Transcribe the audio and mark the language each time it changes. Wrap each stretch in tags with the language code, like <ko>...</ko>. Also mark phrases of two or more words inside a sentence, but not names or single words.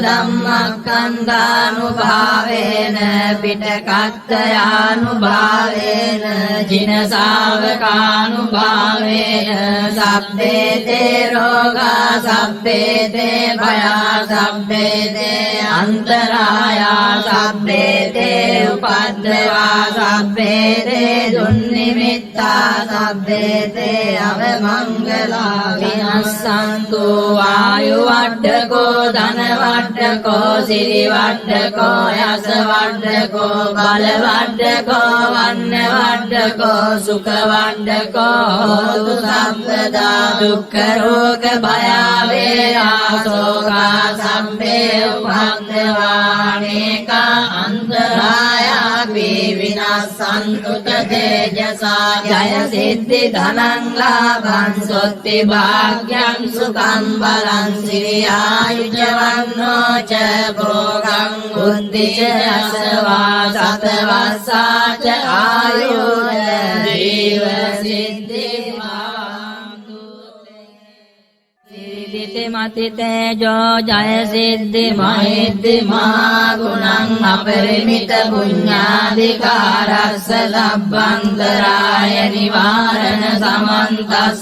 <pi>ධම්මස්කන්ධානුභාවේන පිටකත්තයානුභාවේන ජින ශාවකානුභාවේන සබ්බේ තේ රෝගා සබ්බේ තේ භයා සබ්බේ තේ අන්තරායා සබ්බේ තේ උපද්දවා සබ්බේ තේ දුන්නිමිත්තා සබ්බේ තේ අවමංගලා විනස්සන්තු ආයු වඩ්ඩකෝ ධන වඩ්ඩකෝ සිරි වඩ්ඩකෝ යස වඩ්ඩකෝ බල වඩ්ඩකෝ වන්න වඩ්ඩකෝ සුඛ වඩ්ඩකෝ හෝතු සම්පදා දුක්ඛ රෝග භය වේරා සෝකා සම්පේ උපද්දවානේකා අන්තරායාපි විනස්සන්තු තේජසා ජය සිද්ධි ධනං ලාභං සොත්ති භාග්‍යං සුඛං බලං සිරියායුජවන්නෝ ච භෝගං බුද්ධි ච අසවා සතවස්සා ච ආයුර ජීව සිද්ධි මතිතේජෝ ජය සිද්ධි මහිද්දි මහා ගුණං අපරිමිත පුඤ්ඤාධිකාරස්ස ලබ්බන්තරාය නිවාරණ සමන්තස්ස</pi>